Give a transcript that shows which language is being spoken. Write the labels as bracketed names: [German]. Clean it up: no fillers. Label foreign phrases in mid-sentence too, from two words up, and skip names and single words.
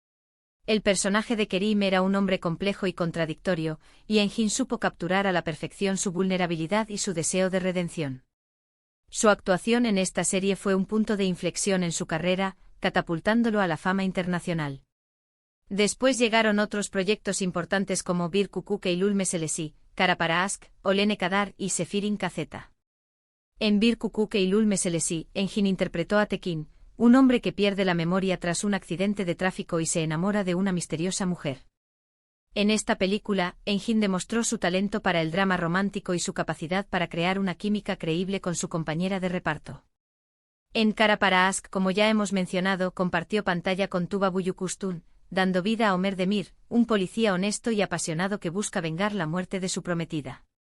[Spanish] El personaje de Kerim era un hombre complejo y contradictorio, y Engin supo capturar a la perfección su vulnerabilidad y su deseo de redención. Su actuación en esta serie fue un punto de inflexión en su carrera, catapultándolo a la fama internacional. Después llegaron otros proyectos importantes como Bir Kukuk Eylül Meselesi, Kara para Aşk, Olene Kadar y Sefirin Kazeta. En Bir Kukuk Eylül Meselesi, Engin interpretó a Tekin, un hombre que pierde la memoria tras un accidente de tráfico y se enamora de una misteriosa mujer. En esta película, Engin demostró su talento para el drama romántico y su capacidad para crear una química creíble con su compañera de reparto. En Kara para Aşk, como ya hemos mencionado, compartió pantalla con Tuba Büyüküstün, dando vida a Ömer Demir, un policía honesto y apasionado que busca vengar la muerte de su prometida.